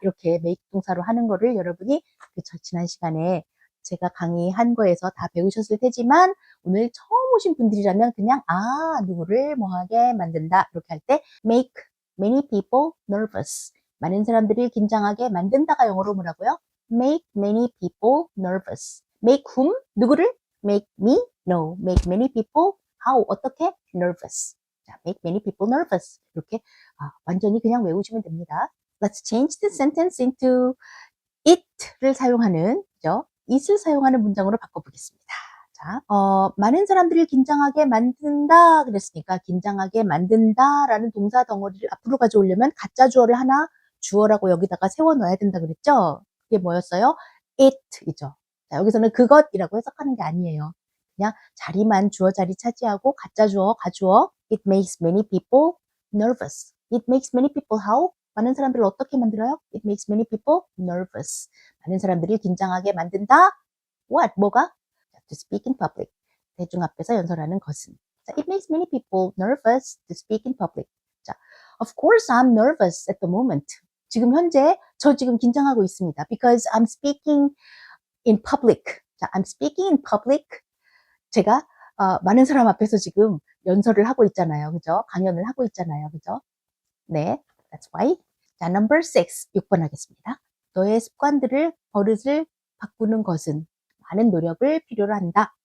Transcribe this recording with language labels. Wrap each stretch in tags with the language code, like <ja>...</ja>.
<ko>이렇게 make 동사로 하는 거를 여러분이 지난 시간에 제가 강의한 거에서 다 배우셨을 테지만 오늘 처음 오신 분들이라면 그냥 누구를 뭐하게 만든다. 이렇게 할 때 make</ko> <en>many people nervous.</en> <ko>많은 사람들을 긴장하게 만든다가 영어로 뭐라고요?</ko> <en>make many people nervous. make whom?</en> <ko>누구를?</ko> <en>make me? no. make many people how?</en> <ko>어떻게?</ko> <en>nervous. 자, make many people nervous.</en> <ko>이렇게 완전히 그냥 외우시면 됩니다.</ko> <en>Let's change the sentence into it</en> <ko>를 사용하는, 그죠? it을 사용하는 문장으로 바꿔보겠습니다. 자, 많은 사람들을 긴장하게 만든다 그랬으니까 긴장하게 만든다라는 동사 덩어리를 앞으로 가져오려면 가짜 주어를 하나 주어라고 여기다가 세워 넣어야 된다 그랬죠? 그게 뭐였어요? it이죠. 자, 여기서는 그것이라고 해석하는 게 아니에요. 그냥 자리만 주어 자리 차지하고 가짜 주어 가주어.</ko> <en>It makes many people nervous. It makes many people how?</en> <ko>많은 사람들을 어떻게 만들어요?</ko> <en>It makes many people nervous.</en> <ko>많은 사람들을 긴장하게 만든다.</ko> <en>What?</en> <ko>뭐가?</ko> <en>To speak in public.</en> <ko>대중 앞에서 연설하는 것은.</ko> <en>자, it makes many people nervous to speak in public. 자, of course I'm nervous at the moment.</en> <ko>지금 현재 저 지금 긴장하고 있습니다.</ko> <en>Because I'm speaking in public. 자, I'm speaking in public.</en> <ko>제가 많은 사람 앞에서 지금 연설을 하고 있잖아요. 그죠? 강연을 하고 있잖아요. 그죠? 네,</ko> <en>that's why.</en> <ko>자, number 6, 6번 하겠습니다. 너의 습관들을, 버릇을 바꾸는 것은 많은 노력을 필요로 한다.</ko>